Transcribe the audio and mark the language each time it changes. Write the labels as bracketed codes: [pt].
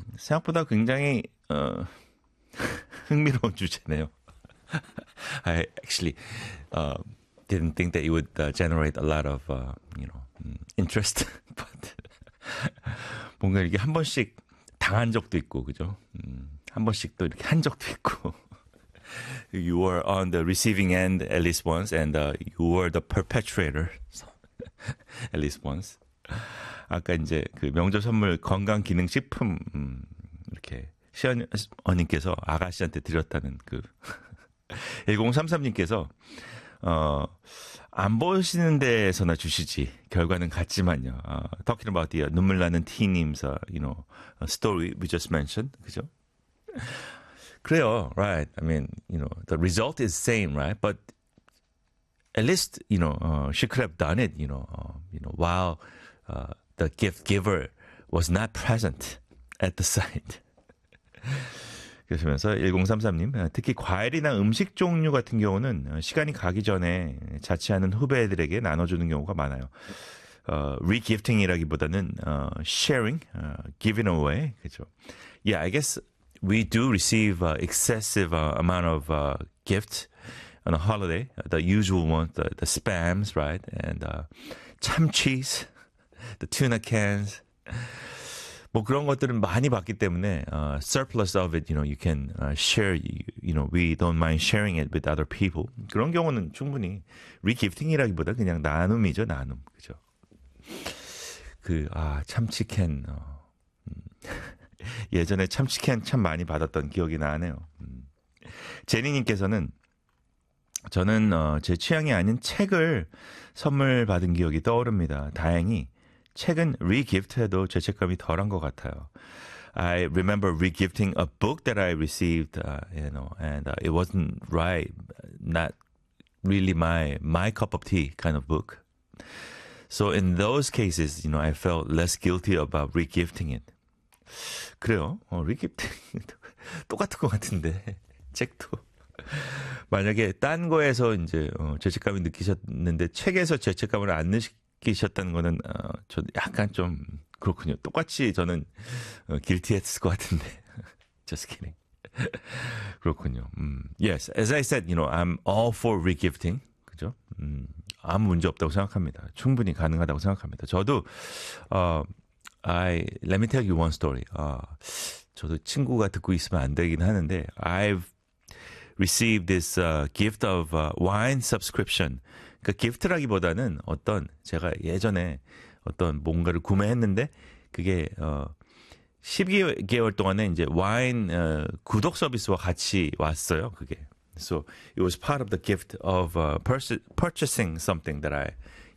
[ko] 생각보다 굉장히 흥미로운 주제네요. [en] I actually didn't think that it would generate a lot of you know interest, but [ko] 뭔가 이게 한 번씩 당한 적도 있고 그죠? 한 번씩 또 이렇게 한 적도 있고. [en] You were on the receiving end at least once, and you were the perpetrator at least once. [ko] 아까 이제 그 명절 선물 건강 기능 식품 이렇게 시연 언니께서 아가씨한테 드렸다는 그 1033님께서 안 보시는 데서나 주시지 결과는 같지만요. [en] Talking about the [ko] 눈물 나는 [en] T님's you know story we just mentioned, [ko] 그죠? 그래요, [en] right? I mean, you know, the result is same, right? But at least, you know, she could have done it, you know, while the gift giver was not present at the site. [ko] 그러시면서 1033님, 특히 과일이나 음식 종류 같은 경우는 시간이 가기 전에 자취하는 후배들에게 나눠주는 경우가 많아요. Re-gifting이라기보다는 [en] sharing, giving away, [ko] 그렇죠? [en] Yeah, I guess we do receive excessive amount of gifts on a holiday, the usual ones, the spams, right? And chamchis, the tuna cans. [ko] 뭐 그런 것들은 많이 받기 때문에 [en] surplus of it, you know, you can share, you know, we don't mind sharing it with other people. [ko] 그런 경우는 충분히 re-gifting이라기보다 그냥 나눔이죠, 나눔. 그죠? 그, 아, 참치캔. 예전에 참치캔 참 많이 받았던 기억이 나네요. 제니님께서는 저는 제 취향이 아닌 책을 선물 받은 기억이 떠오릅니다. 다행히 책은 re-gift해도 죄책감이 덜한 것 같아요. [en] I remember re-gifting a book that I received, you know, and it wasn't right, not really my cup of tea kind of book. So in those cases, you know, I felt less guilty about re-gifting it. [ko] 그래요, re-gifting 똑같은 것 같은데 책도 만약에 딴 거에서 이제 죄책감이 느끼셨는데 책에서 죄책감을 안 느끼 끼셨다는 거는 저 약간 좀 그렇군요. 똑같이 저는 길티했을 것 같은데. [en] Just kidding. [ko] 그렇군요. [en] Yes, as I said, you know, I'm all for re-gifting. [ko] 그죠? 아무 문제 없다고 생각합니다. 충분히 가능하다고 생각합니다. 저도 [en] let me tell you one story. [ko] 저도 친구가 듣고 있으면 안 되긴 하는데 [en] I've received this gift of wine subscription. [ko] 그 기프트라기보다는 어떤 제가 예전에 어떤 뭔가를 구매했는데 그게 12개월 동안에 이제 와인 구독 서비스와 같이 왔어요. 그게. [en] So it was part of the gift of purchasing something that I